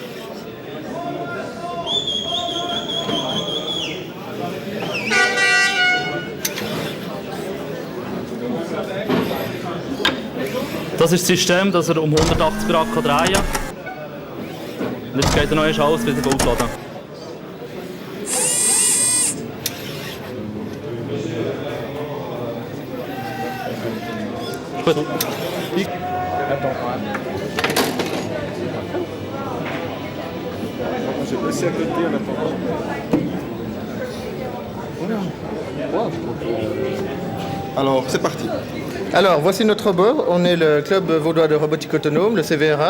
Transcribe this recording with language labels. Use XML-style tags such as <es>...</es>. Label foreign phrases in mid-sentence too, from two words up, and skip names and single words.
<de>Das ist das System, dass er um 180 Grad drehen kann. Und jetzt geht er noch einmal alles wieder aufladen. Gut.</de> <fr>Alors, c'est parti. Alors, voici notre robot. On est le club vaudois de robotique autonome, le CVRA.</fr>